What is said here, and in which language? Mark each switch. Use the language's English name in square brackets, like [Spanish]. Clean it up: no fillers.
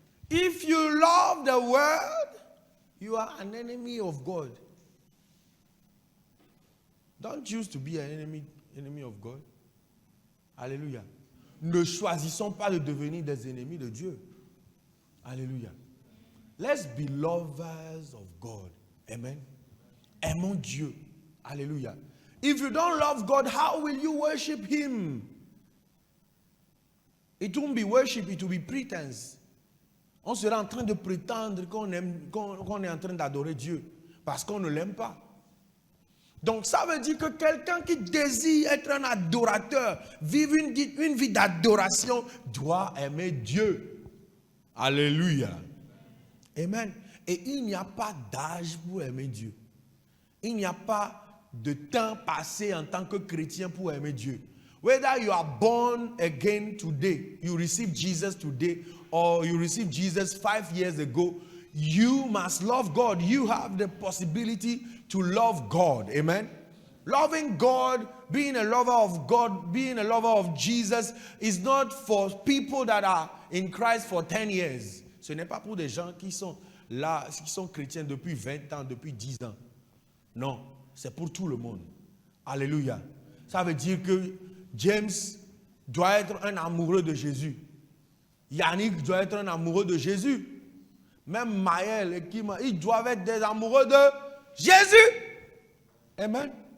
[English] If you love the world, you are an enemy of God. Don't choose to be an enemy of God. [French] Alléluia. Ne choisissons pas de devenir des ennemis de Dieu. [English] Alléluia. Let's be lovers of God. Amen. [French] Aimons Dieu. [English] Alléluia. If you don't love God, how will you worship Him? It won't be worship, it will be pretense. [French] On sera en train de prétendre qu'on est en train d'adorer Dieu parce qu'on ne l'aime pas. Donc ça veut dire que quelqu'un qui désire être un adorateur, vivre une vie d'adoration, doit aimer Dieu. Alléluia. Amen. Et il n'y a pas d'âge pour aimer Dieu. Il n'y a pas de temps passé en tant que chrétien pour aimer Dieu. [English] Whether you are born again today, you receive Jesus today, or you received Jesus 5 years ago, you must love God. You have the possibility to love God. Amen. Loving God, being a lover of God, being a lover of Jesus is not for people that are in Christ for 10 years. [French] Ce n'est pas pour des gens qui sont là, qui sont chrétiens depuis 20 ans, depuis 10 ans. Non, c'est pour tout le monde. Alléluia. Ça veut dire que James doit être un amoureux de Jésus. Yannick doit être un amoureux de Jésus. Même Maël et Kima, ils doivent être des amoureux de Jésus. Amen.